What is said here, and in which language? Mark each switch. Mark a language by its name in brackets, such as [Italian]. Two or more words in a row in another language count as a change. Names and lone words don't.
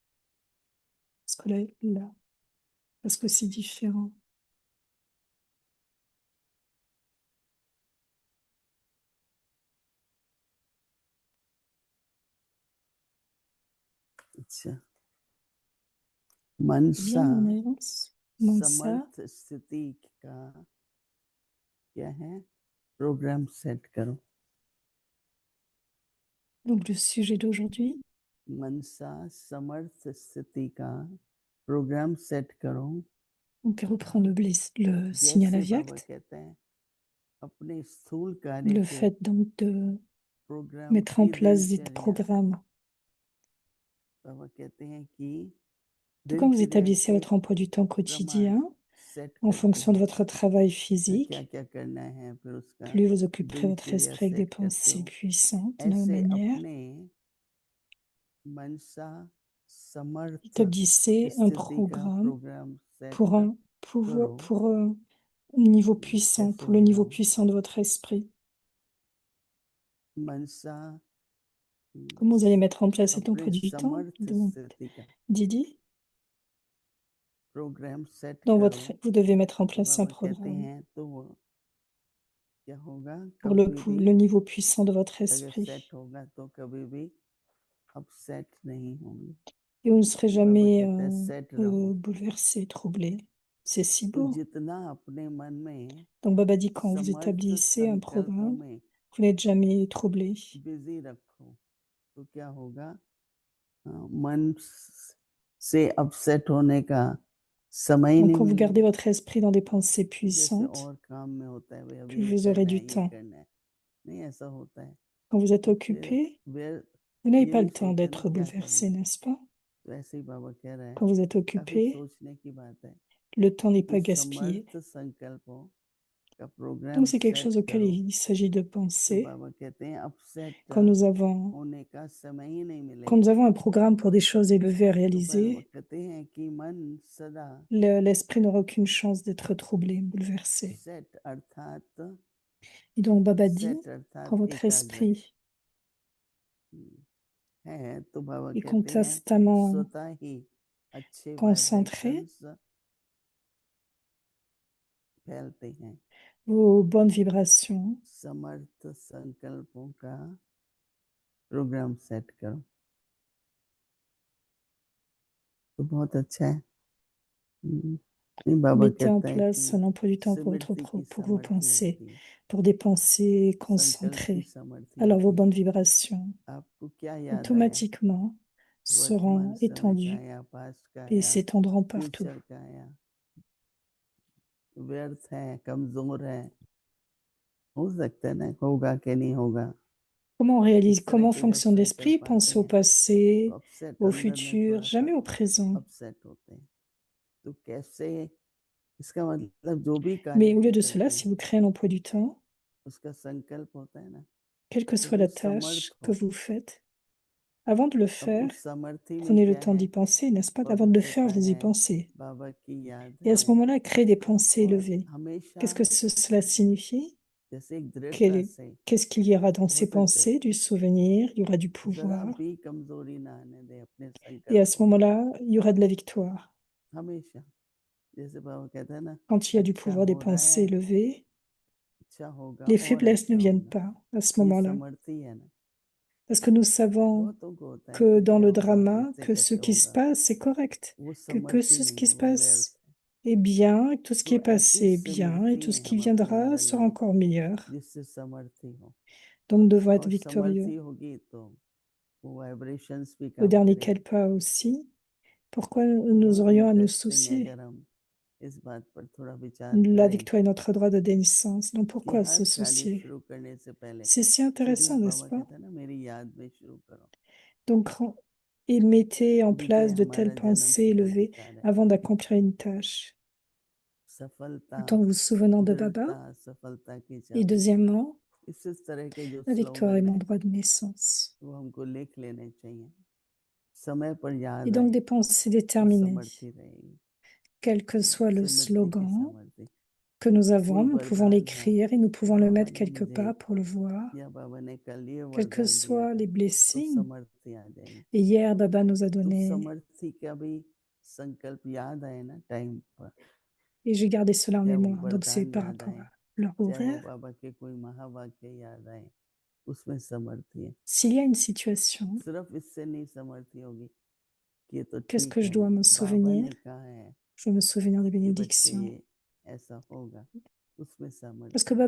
[French] Parce que c'est différent. [Hindi] अच्छा [French] Bien, [Hindi] मनसा [French] on avance. Mansa. [Hindi] समर्थ स्थिति का क्या है प्रोग्राम सेट करो [French] Donc le sujet d'aujourd'hui, [Hindi] मनसा समर्थ स्थिति का प्रोग्राम सेट करो [French] on peut reprendre le signal [Hindi] जैसे बाबा aviact, कहते हैं अपने स्थूल कार्य [French] le [Hindi] के [French] fait donc de [Hindi] प्रोग्राम [French] mettre en [Hindi] की [French] place des [Hindi] दिनचर्या [French] programmes. [Hindi] बाबा कहते हैं कि [French] Tout quand vous [Hindi] दिनचर्या [French] établissez [Hindi] के [French] votre emploi du temps [Hindi] प्रमाण [French] quotidien, [Hindi] सेट [French] en [Hindi] करते [French] fonction de [Hindi] हो [French] votre travail [Hindi] क्या [French] physique, [Hindi] क्या करना है फिर उसका [French] plus vous occuperez votre [Hindi] दिनचर्या [French] esprit avec des [Hindi] सेट करते [French] pensées [Hindi] हो [French] puissantes de la même [Hindi] ऐसे [French] manière. [Hindi] अपने मनसा समर्थ [French] Établissez un [Hindi] स्थिति का [French] programme [Hindi] प्रोग्राम सेट [French] pour un niveau puissant, [Hindi] कैसे [French] pour le niveau [Hindi] होगा [French] puissant de votre esprit. [Hindi] मनसा [French] Comment vous allez mettre en place cet emploi [Hindi] अपने [French] du temps, [Hindi] समर्थ [French] donc, [Hindi] स्थिति का [French] Didi? [Hindi] प्रोग्राम सेट [French] Dans [Hindi] करो [French] vous devez mettre en [Hindi] तो [French] place un [Hindi] बाबा कहते [French] programme [Hindi] हैं तो वो क्या होगा [French] pour [Hindi] कभी भी [French] le niveau puissant de votre [Hindi] अगर [French] esprit. [Hindi] सेट होगा तो कभी भी अपसेट नहीं होंगे [French] Et vous ne serez [Hindi] बाबा [French] jamais [Hindi] कहते हैं सेट रहो [French] bouleversé, troublé. C'est si [Hindi] तो [French] beau. [Hindi] जितना अपने मन में [French] Donc Baba dit quand vous [Hindi] समर्थ [French] établissez un [Hindi] संकल्पों [French] programme, [Hindi] में [French] vous n'êtes jamais troublé. [Hindi] बिजी रखो तो क्या होगा मन से अपसेट होने का समय ही [French] Donc [Hindi] नहीं [French] quand vous gardez [Hindi] मिलेगा [French] votre esprit dans des pensées [Hindi] जैसे [French] puissantes, [Hindi] और काम में होता है भाई अभी [French] plus [Hindi] ये [French] vous aurez [Hindi] करना [French] du [Hindi] है ये [French] temps. [Hindi] करना है नहीं ऐसा होता है [French] Quand vous êtes [Hindi] तो फिर [French] occupé, [Hindi] फिर [French] vous n'avez [Hindi] ये [French] pas [Hindi] नहीं [French] le temps [Hindi] सोचते ना [French] d'être [Hindi] क्या करना [French] bouleversé, [Hindi] है [French] n'est-ce pas? [Hindi] तो ऐसे ही बाबा कह रहे हैं [French] Quand vous êtes [Hindi] काफी [French] occupé, [Hindi] सोचने की बात है [French] le temps n'est [Hindi] तो [French] pas gaspillé. [Hindi] समर्थ संकल्पों का प्रोग्राम [French] Donc c'est quelque [Hindi] सेट [French] chose auquel [Hindi] करो [French] il s'agit de [Hindi] तो [French] penser. [Hindi] बाबा कहते हैं अपसेट [French] Quand [Hindi] होने का समय ही नहीं [French] quand nous [Hindi] मिलेगा [French] avons un programme pour des choses élevées à [Hindi] तो बाबा [French] réaliser, [Hindi] कहते हैं कि मन सदा [French] l'esprit n'aura aucune chance d'être troublé, bouleversé. [Hindi] सेट अर्थात [French] Et donc Baba dit, [Hindi] सेट [French] quand [Hindi] अर्थात [French] votre [Hindi] एकाग्र [French] esprit [Hindi] है तो बाबा [French] est [Hindi] कहते हैं [French] constamment [Hindi] स्वतः ही अच्छे [French] concentré, [Hindi] वाइब्रेशंस फैलते हैं [French] vos bonnes vibrations, [Hindi] समर्थ संकल्पों का प्रोग्राम सेट करो तो बहुत अच्छा है नहीं बाबा [French] mettez en [Hindi] कहता है [French] place un [Hindi] कि [French] emploi du temps pour, [Hindi] स्मृति की [French] pour vos [Hindi] समर्थी [French] pensées, [Hindi] होती है [French] pour des pensées [Hindi] संकल्प की [French] concentrées. [Hindi] समर्थी [French] Alors vos [Hindi] होती है [French] bonnes vibrations, [Hindi] आपको क्या याद आया [French] automatiquement, [Hindi] वर्तमान [French] seront [Hindi] समय का [French] étendues [Hindi] आया पास्ट का [French] et [Hindi] आया [French] s'étendront partout. [Hindi] फ्यूचर का आया व्यर्थ है कमजोर है हो सकता है ना होगा कि नहीं होगा [French] Comment on réalise, [Hindi] इस तरह [French] comment [Hindi] के जब [French] fonctionne l'esprit? [Hindi] संकल्प आते [French] Penser au [Hindi] हैं तो [French] passé, [Hindi] अपसेट [French] au [Hindi] अंदर में [French] futur, [Hindi] थोड़ा सा [French] jamais au présent. [Hindi] अपसेट होते हैं तो कैसे इसका मतलब जो भी कार्य [French] Mais au [Hindi] हम [French] lieu de cela, [Hindi] करते [French] si [Hindi] हैं [French] vous créez un emploi du temps, [Hindi] उसका संकल्प होता है ना [French] quelle que [Hindi] तो [French] soit [Hindi] वो [French] la [Hindi] समर्थ [French] tâche que [Hindi] हो [French] vous faites, avant de le [Hindi] अब [French] faire, [Hindi] उस समर्थी में [French] prenez le [Hindi] क्या [French] temps [Hindi] है [French] d'y penser, n'est-ce pas? [Hindi] बाबा [French] Avant de le faire, [Hindi] कहता [French] vous y [Hindi] है [French] pensez. [Hindi] बाबा की याद [French] Et à ce [Hindi] है [French] moment-là, créez des pensées [Hindi] और [French] élevées. [Hindi] हमेशा [French] Qu'est-ce que cela signifie? [Hindi] जैसे एक दृढ़ता से [French] Qu'est-ce qu'il y aura dans [Hindi] हो [French] ces [Hindi] सकता [French] pensées? Du souvenir, il y aura du [Hindi] जरा [French] pouvoir. [Hindi] भी कमजोरी ना आने दे अपने [French] Et à ce [Hindi] संकल्पों में [French] moment-là, il y aura de la victoire. [Hindi] हमेशा जैसे बाबा कहता है ना [French] Quand il y a du [Hindi] अच्छा [French] pouvoir des [Hindi] हो रहा [French] pensées [Hindi] है [French] élevées, [Hindi] अच्छा होगा [French] les [Hindi] और [French] faiblesses ne [Hindi] अच्छा [French] viennent [Hindi] होगा [French] pas à ce [Hindi] ये [French] moment-là. [Hindi] समर्थी है ना [French] Parce que nous savons [Hindi] बहुतों को होता है [French] que [Hindi] कि [French] dans [Hindi] क्या [French] le [Hindi] होगा, [French] drama, [Hindi] इससे [French] que ce [Hindi] कैसे [French] qui se [Hindi] होगा, [French] passe, c'est correct. [Hindi] वो [French] Que [Hindi] समर्थी [French] ce qui [Hindi] नहीं, [French] se [Hindi] वो व्यर्थ [French] passe [Hindi] है। [French] est bien, et tout ce qui [Hindi] तो [French] est [Hindi] ऐसी [French] passé est bien, et [Hindi] समर्थी [French] tout ce qui [Hindi] हम अपने [French] viendra [Hindi] अंदर [French] sera [Hindi] लाएं [French] encore meilleur. [Hindi] जिससे समर्थी हो, [French] Donc nous devons être [Hindi] और [French] victorieux. [Hindi] समर्थी होगी तो वो वाइब्रेशंस भी [French] Le [Hindi] काम [French] dernier [Hindi] करेंगे। [French] Kalpa aussi. Pourquoi nous [Hindi] बहुत [French] aurions à nous [Hindi] इंटरेस्टिंग है [French] soucier? [Hindi] अगर हम इस बात पर थोड़ा विचार [French] La [Hindi] करें [French] victoire est notre droit de naissance. Donc [Hindi] कि [French] pourquoi [Hindi] हर [French] se [Hindi] कार्य [French] soucier? [Hindi] शुरू करने से पहले [French] C'est si [Hindi] सीधे [French] intéressant, n'est-ce [Hindi] बाबा [French] pas? [Hindi] कहता है ना, मेरी याद में शुरू करो। [French] Donc et mettez en [Hindi] विजय [French] place de telles [Hindi] हमारा जन्म [French] pensées [Hindi] सिद्ध [French] élevées [Hindi] अधिकार है। [French] avant d'accomplir une tâche. [Hindi] सफलता, [French] Tout en vous souvenant de Baba. [Hindi] दृढ़ता सफलता की [French] Et [Hindi] चाबी। [French] deuxièmement, [Hindi] इस तरह के जो [French] la victoire est [Hindi] स्लोगन [French] mon [Hindi] है [French] droit de naissance. [Hindi] वो हमको लिख लेने चाहिए, समय पर [French] Et [Hindi] याद [French] donc [Hindi] आए [French] des pensées [Hindi] तो [French] déterminées. [Hindi] समर्थी रहेगी। [French] Quel que soit le [Hindi] समर्थी की [French] slogan [Hindi] समर्थी। [French] que nous avons, [Hindi] कोई [French] nous pouvons [Hindi] वरदान है [French] l'écrire et nous [Hindi] कि [French] pouvons le [Hindi] बाबा [French] mettre [Hindi] ने [French] quelque [Hindi] मुझे, [French] part pour le voir. [Hindi] या बाबा ने कल ये [French] Quels que [Hindi] वरदान दिया [French] soient [Hindi] था, [French] les [Hindi] तो [French] blessings. [Hindi] समर्थी आ जाएगी। [French] Et hier, Baba nous a [Hindi] तो [French] donné, [Hindi] समर्थी का भी संकल्प याद आए ना टाइम पर, [French] et j'ai gardé cela en [Hindi] चाहे वो [French] mémoire. Donc c'est [Hindi] वरदान [French] par [Hindi] याद [French] rapport [Hindi] आए, [French] à leur [Hindi] चाहे वो [French] horaire. [Hindi] बाबा के कोई महावाक्य याद आए, उसमें समर्थी है। [French] S'il y a une situation, [Hindi] सिर्फ इससे नहीं समर्थी होगी कि ये तो [French] qu'est-ce [Hindi] ठीक [French] que je [Hindi] है, [French] dois me [Hindi] बाबा [French] souvenir? [Hindi] ने कहा है [French] Je dois me souvenir des [Hindi] कि बच्चे [French] bénédictions. [Hindi] ये ऐसा होगा, उसमें [French] Parce que